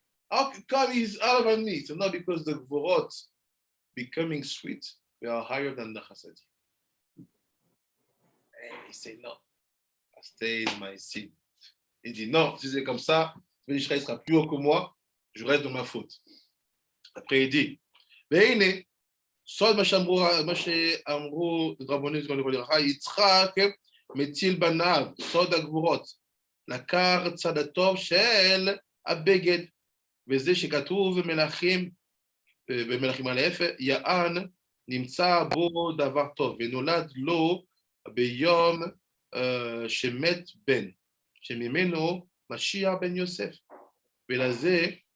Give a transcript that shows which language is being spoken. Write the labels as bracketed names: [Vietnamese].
[English] How come he's higher than me? So not because the Gvurot becoming sweet, they are higher than the Chasadim. And he said, no, I stay in my seat. [French] Il dit, non, si c'est comme ça, Ben Ishai sera plus haut que moi, je reste dans ma faute. Après, il dit, [Hebrew] והנה, סוד מה שאמרו רבנים זכרונו לברכה, יצחק מציל בניו, סוד הגבורות. לקח צד הטוב של הבגד, וזה שכתוב במלכים א', יען נמצא בו דבר טוב, ונולד לו ביום שמת בן, שממנו משיח בן יוסף, ולזה